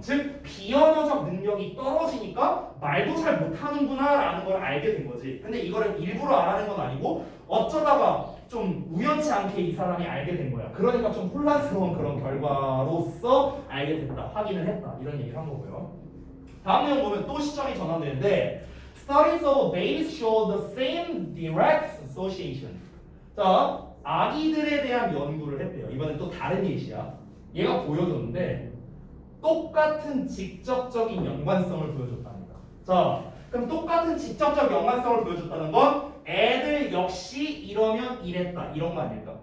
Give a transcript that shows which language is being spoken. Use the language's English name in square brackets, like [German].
[Korean] 즉 비언어적 능력이 떨어지니까 말도 잘 못하는구나라는 걸 알게 된 거지. 근데 이거를 일부러 알아낸 건 아니고 어쩌다가 좀 우연치 않게 이 사람이 알게 된 거야. 그러니까 좀 혼란스러운 그런 결과로서 알게 됐다. 확인을 했다. 이런 얘기를 한 거고요. 다음 내용 보면 또 시점이 전환되는데 [English] Studies of babies show the same direct association. [Korean] 자, 아기들에 대한 연구를 했대요. 이번엔 또 다른 예시야. 얘가 보여줬는데 똑같은 직접적인 연관성을 보여줬답니다. 자, 그럼 똑같은 직접적 연관성을 보여줬다는 건 애들 역시 이러면 이랬다. 이런 거 아닐까?